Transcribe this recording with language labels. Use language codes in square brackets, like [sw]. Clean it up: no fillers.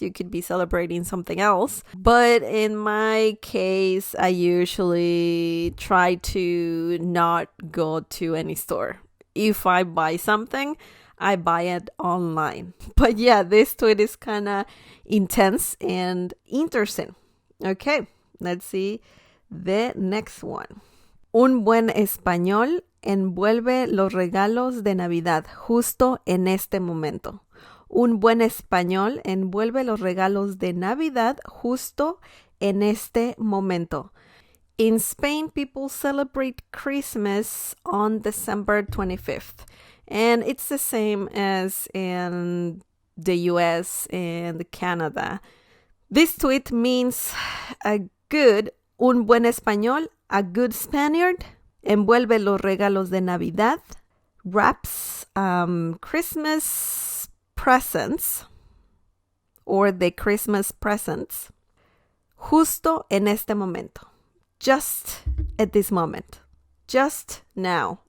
[en] You could be celebrating something else. But in my case, I usually try to not go to any store. If I buy something, I buy it online. But yeah, this tweet is kind of intense and interesting. Okay, let's see the next one. [es] Un buen español envuelve los regalos de Navidad justo en este momento. Un buen español envuelve los regalos de Navidad justo en este momento. [en] In Spain, people celebrate Christmas on December 25th. And it's the same as in the US and Canada. This tweet means [es] un buen español, [en] a good Spaniard, [es] envuelve los regalos de Navidad, [en] wraps Christmas presents or the Christmas presents [es] justo en este momento, [en] just at this moment, just now.